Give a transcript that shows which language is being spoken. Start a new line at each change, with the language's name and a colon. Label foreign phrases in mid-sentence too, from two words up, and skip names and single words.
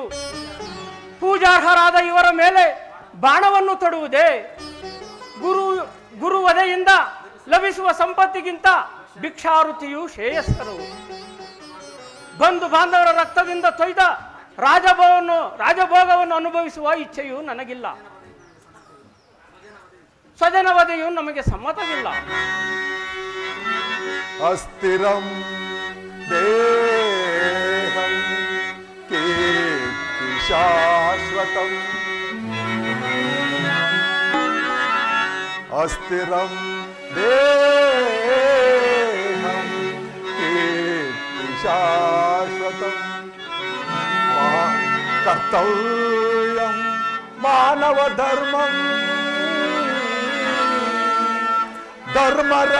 Kannada: ಪೂಜಾರ್ಹರಾದ ಇವರ ಮೇಲೆ ಬಾಣವನ್ನು ತೊಡುವುದೇ ಗುರು ವಧೆಯಿಂದ ಲಭಿಸುವ ಸಂಪತ್ತಿಗಿಂತ ಭಿಕ್ಷಾವೃತ್ತಿಯು ಶ್ರೇಯಸ್ಕರವು. ಬಂಧು ಬಾಂಧವರ ರಕ್ತದಿಂದ ತೊಯ್ದ ರಾಜಭೋಗವನ್ನು ಅನುಭವಿಸುವ ಇಚ್ಛೆಯು ನನಗಿಲ್ಲ. ಸ್ವಜನ ವಧೆಯು ನಮಗೆ ಸಮ್ಮತವಿಲ್ಲ.
Sanskrit: ಅಸ್ಥಿರಂ ದೇಹಂ ಕೀರ್ತಿ ಶಾಶ್ವತಂ ಅಸ್ಥಿರಂ ದೇಹಂ ಕೀರ್ತಿ ಶಾಶ್ವತಂ ಕರ್ತವ್ಯಂ ಮಾನವ ಧರ್ಮಂ ಧರ್ಮ